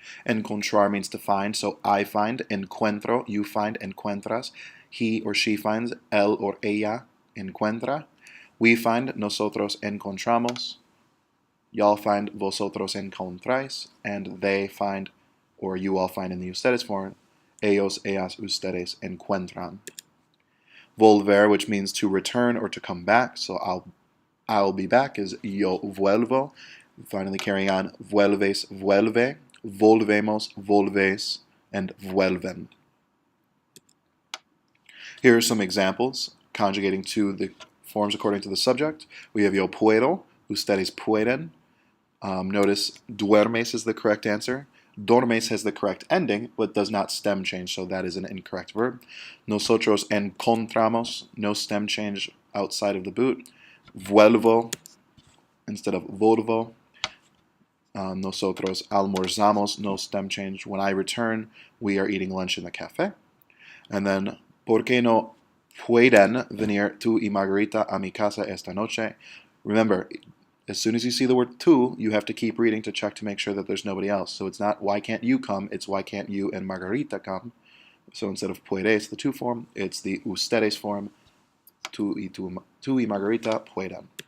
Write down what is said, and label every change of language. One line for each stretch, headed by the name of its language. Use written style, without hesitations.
English: Encontrar means to find, so I find,
Spanish: encuentro,
English: you find,
Spanish: encuentras,
English: he or she finds,
Spanish: él or ella encuentra,
English: we find,
Spanish: nosotros encontramos,
English: y'all find,
Spanish: vosotros encontráis,
English: and they find, or you all find in the ustedes form,
Spanish: ellos, ellas, ustedes encuentran.
English: Volver, which means to return or to come back, so I'll be back is
Spanish: yo vuelvo.
English: Finally carrying on,
Spanish: vuelves, vuelve, volvemos, volves, and vuelven.
English: Here are some examples conjugating to the forms according to the subject. We have
Spanish: yo puedo, ustedes pueden.
English: Notice duermes is the correct answer. Dormes has the correct ending, but does not stem change, so that is an incorrect verb.
Spanish: Nosotros encontramos,
English: no stem change outside of the boot. Vuelvo instead of volvo.
Spanish: Nosotros almorzamos,
English: no stem change. When I return, we are eating lunch in the cafe. And then,
Spanish: ¿por qué no pueden venir tú y Margarita a mi casa esta noche?
English: Remember, as soon as you see the word tú, you have to keep reading to check to make sure that there's nobody else. So it's not why can't you come, it's why can't you and Margarita come. So instead of puedes, the tú form, it's the ustedes form,
Spanish: tú y Margarita puedan.